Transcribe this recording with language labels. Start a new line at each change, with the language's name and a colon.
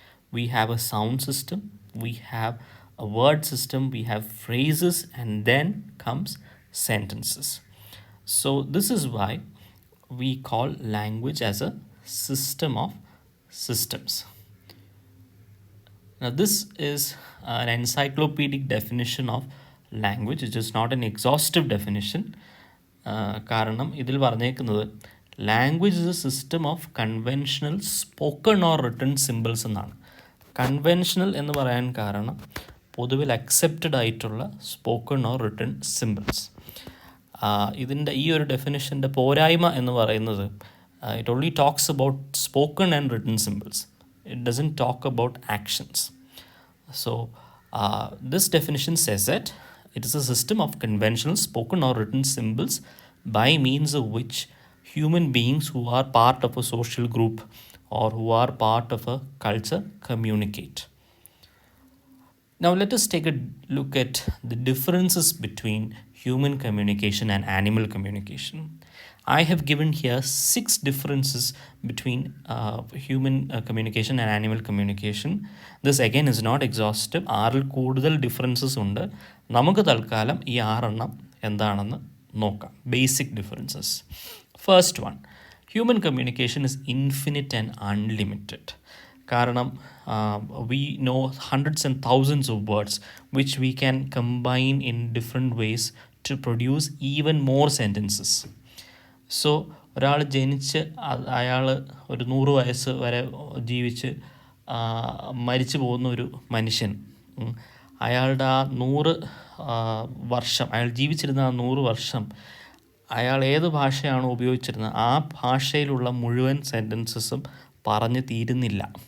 English: We have a sound system, we have a word system, we have phrases, and then comes sentences. So, this is why we call language as a system of systems. Now, this is an encyclopedic definition of language. It is not an exhaustive definition.
Malayalam: കാരണം ഇതിൽ പറഞ്ഞേക്കുന്നത്
English: language is a system of conventional spoken or written symbols
Malayalam: എന്നാണ്. Conventional എന്ന് പറയാൻ കാരണം പൊതുവിൽ accepted ആയിട്ടുള്ള
English: Spoken or written symbols.
Malayalam: ഇതിൻ്റെ ഈ ഒരു ഡെഫിനിഷൻ്റെ പോരായ്മ എന്ന് പറയുന്നത്
English: It only talks about spoken and written symbols. It doesn't talk about actions. So, this definition says that it is a system of conventional spoken or written symbols by means of which human beings who are part of a social group or who are part of a culture communicate. Now, let us take a look at the differences between human communication and animal communication. I have given here 6 differences between human communication and animal communication. This again is not exhaustive.
Malayalam: 6 കൂടുതൽ differences ഉണ്ട്. നമുക്ക് തൽക്കാലം ഈ 6 എന്താണെന്ന് നോക്കാം.
English: Basic differences. First one, human communication is infinite and unlimited.
Malayalam: കാരണം
English: we know hundreds and thousands of words which we can combine in different ways to produce even more sentences.
Malayalam: So ഒരാൾ ജനിച്ച് അയാൾ ഒരു 100 വയസ്സ് വരെ ജീവിച്ച് മരിച്ചു പോകുന്ന ഒരു മനുഷ്യൻ, അയാളുടെ ആ 100 വർഷം, അയാൾ ജീവിച്ചിരുന്ന ആ 100 വർഷം അയാൾ ഏത് ഭാഷയാണോ ഉപയോഗിച്ചിരുന്നത് ആ ഭാഷയിലുള്ള മുഴുവൻ സെൻറ്റൻസസും പറഞ്ഞ് തീരുന്നില്ല.